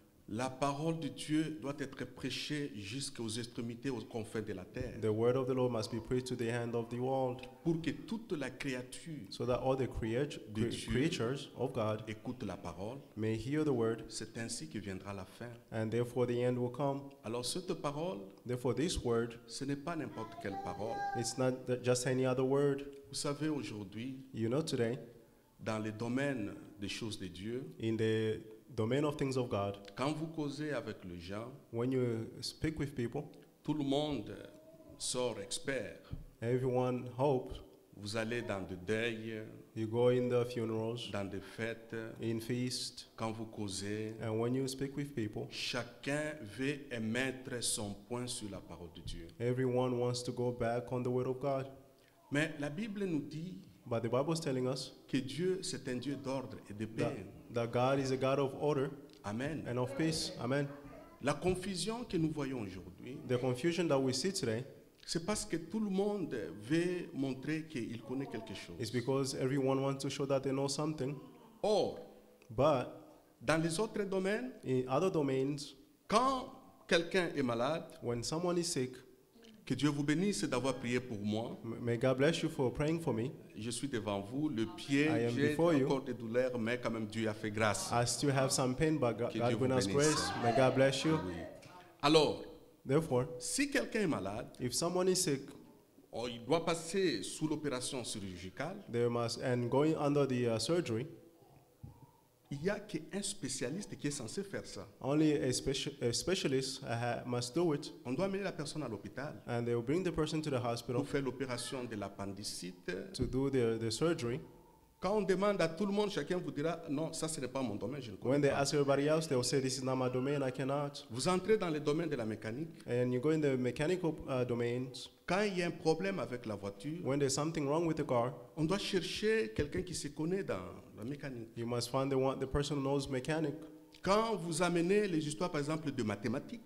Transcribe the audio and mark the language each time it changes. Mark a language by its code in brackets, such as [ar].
[fr] la parole de Dieu doit être prêchée jusqu'aux extrémités, aux confins de la terre, [en] the word of the Lord must be preached to the end of the world, [fr] pour que toute la créature [en] so that all the creatures of God [fr] écoute la parole. [en] may hear the word, [fr] C'est ainsi que viendra la fin. [en] and therefore the end will come. [fr] Alors cette parole, [en] Therefore this word, [fr] ce n'est pas n'importe quelle parole. [en] it's not just any other word. [fr] Vous savez, aujourd'hui, [en] You know, today, [fr] dans le domaine des choses de Dieu, [en] in the domain of things of God, [fr] quand vous causez avec les gens, [en] when you speak with people, [fr] tout le monde sort expert. [en] everyone hopes. [fr] Vous allez dans des deuils, [en] You go in the funerals, [fr] dans des fêtes, [en] in feasts, [fr] quand vous causez, [en] and when you speak with people, [fr] chacun veut émettre son point sur la parole de Dieu. [en] everyone wants to go back on the word of God. [fr] Mais la Bible nous dit [en] But the Bible is telling us [fr] que Dieu, c'est un Dieu d'ordre et de [en] that, [fr] paix. [en] that God is a God of order [fr] Amen. [en] and of peace. Amen. [fr] La confusion que nous voyons aujourd'hui, [en] The confusion that we see today [fr] c'est parce que tout le monde veut montrer qu'il connaît quelque [en] is [fr] chose. [en] because everyone wants to show that they know something. [fr] Or, [en] But [fr] dans les autres domaines, [en] in other domains, [fr] quand quelqu'un est malade, [en] when someone is sick, [fr] que Dieu vous bénisse d'avoir prié pour moi. [en] may God bless you for praying for me. [fr] Je suis devant vous, le pied, [en] I am [fr] j'ai [en] before you. [fr] encore des douleurs, mais quand même Dieu a fait grâce. [en] I still have some pain, but [fr] Que [en] God [fr] Dieu [en] grant [fr] vous [en] us [fr] bénisse. [en] grace. May God bless you. [fr] Oui. Alors, [en] Therefore, [fr] si quelqu'un est malade, [en] if someone is sick, [fr] il doit passer sous l'opération chirurgicale, [en] they must, and going under the surgery, [fr] il n'y a qu'un spécialiste qui est censé faire ça. [en] only a specialist must do it, [fr] On doit amener la personne à l'hôpital [en] and they will bring the person to the hospital [fr] pour faire l'opération de l'appendicite. [en] to do the surgery. [fr] Quand on demande à tout le monde, chacun vous dira, non, ça ce n'est pas mon domaine, je ne connais [en] When they [fr] pas. [en] ask everybody else, they will say, this is not my domain, I cannot. [fr] Vous entrez dans le domaine de la mécanique. [en] And you go in the mechanical domains, [fr] Quand il y a un problème avec la voiture, [en] when there's something wrong with the car, [fr] on doit chercher quelqu'un qui se connaît dans la mécanique. [en] you must find the person who knows mechanic. [fr] Quand vous amenez les histoires, par exemple, de mathématiques,